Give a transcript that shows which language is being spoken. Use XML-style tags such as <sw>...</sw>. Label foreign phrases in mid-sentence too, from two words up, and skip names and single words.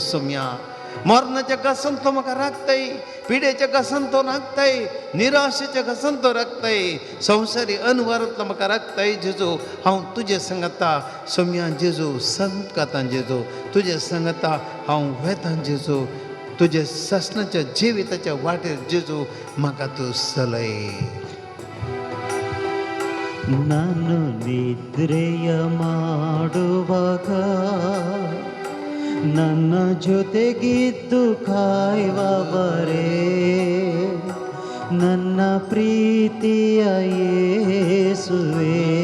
<kok>सौम्या मरणाच्या घसान तो म्हाका राखताय, पिडेच्या घसान तो राखताय, निराशेच्या घसान तो राखताय, संवसारी अनवरांतलो म्हाका राखताय जेजू. हांव तुजे सांगता सौम्या जेजू, संकतां जेजू, तुजे सांगता हांव वेतां जेजू. तुजे ससनाच्या जिविताच्या वाटेर जेजू म्हाका तूं चलय.</kok> <kn>ನಾನು ನಿದ್ರೆಯ ಮಾಡುವಾಗ ನನ್ನ ಜೊತೆಗಿದ್ದು ಕಾಯುವವರೇ, ನನ್ನ ಪ್ರೀತಿಯ ಯೇಸುವೇ.</kn>